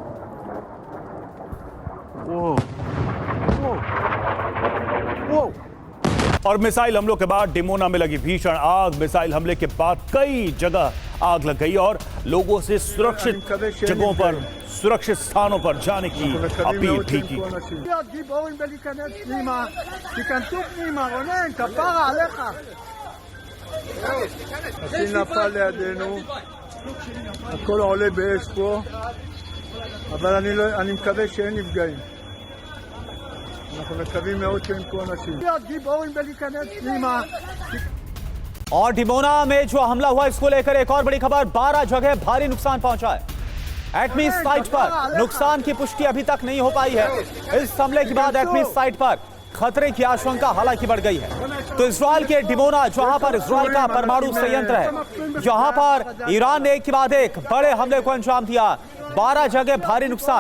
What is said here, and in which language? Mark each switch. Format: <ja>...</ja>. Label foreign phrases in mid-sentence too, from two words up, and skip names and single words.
<hi>और मिसाइल हमलों के बाद डिमोना में लगी भीषण आग। मिसाइल हमले के बाद कई जगह आग लग गई और लोगों से सुरक्षित जगहों पर, सुरक्षित स्थानों पर जाने की अपील भी की।</hi> <he>הכל עולה באש פה, אבל אני מקווה שאין נפגעים. אנחנו מקווים מאוד שאין פה אנשים. גיבורים בלהיכנס פנימה.</he> <hi>और डिमोना में जो हमला हुआ, इसको लेकर एक और बड़ी खबर, 12 जगह भारी नुकसान पहुंचा है। एटमी साइट पर नुकसान की पुष्टि अभी तक नहीं हो पाई है। इस हमले के बाद एटमी साइट पर खतरे की आशंका हालांकि बढ़ गई है। तो इजराइल के डिमोना, जहां पर इजराइल का परमाणु संयंत्र है, जहां पर ईरान ने एक के बाद एक बड़े हमले को अंजाम दिया, 12 जगह भारी नुकसान।</hi>